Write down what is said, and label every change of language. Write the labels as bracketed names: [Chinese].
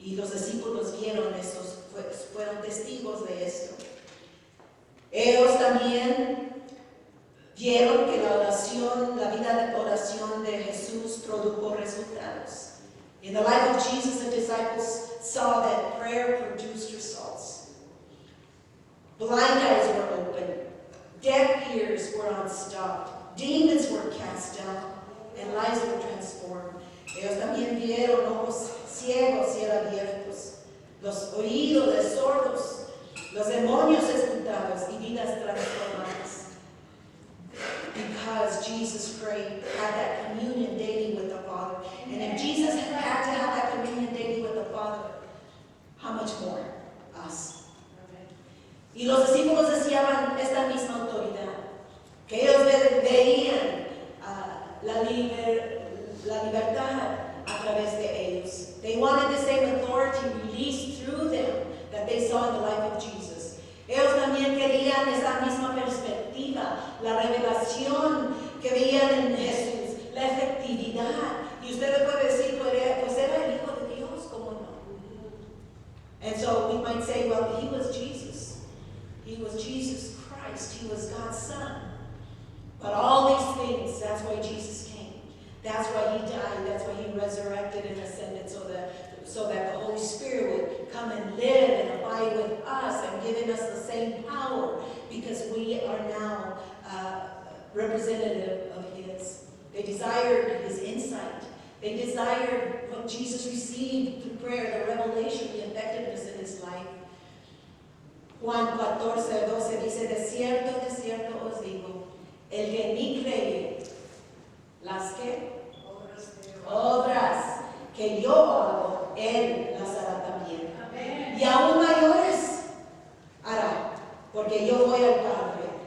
[Spanish] discípulos vieron esos, fueron testigos de esto. Ellos también vieron que la oración, la vida de oración de Jesús produjo resultados. [English] In the life of Jesus, the disciples saw that prayer produced results. Blind eyes were opened, deaf ears were unstopped, demons were cast down, and lives were transformed. [Spanish] Ellos también vieron ojos ciegos y abiertos, los oídos de sordos, los demonios expulsados y vidas transformadas. [English] Because Jesus prayed, had that communion daily with the Father. And if Jesus had to have that communion daily with the Father, how much more us? [Spanish] Y los discípulos deseaban esta misma autoridad, que ellos veían la libertad a través de ellos. [English] They wanted the same authority released through them that they saw in the life of Jesus. [Spanish] Ellos también querían esa misma perspectiva, la revelación que veían en Jesús, la efectividad. Y usted le puede decir, pues era el Hijo de Dios, ¿cómo no? [English] And so we might say, well, he was Jesus. He was Jesus Christ. He was God's Son. But all these things, that's why Jesus came. That's why he died. That's why he resurrected and ascended so that the Holy Spirit would come and live and abide with us and giving us the same power because we are now representative of his. They desired his insight. They desired what Jesus received through prayer, the revelation, the effectiveness in his life. [Spanish] Juan 14:12 dice, de cierto os digo, el que en mí cree, las que obras que yo hago, él las hará también. Amén. Y aún mayores hará, porque yo voy al Padre.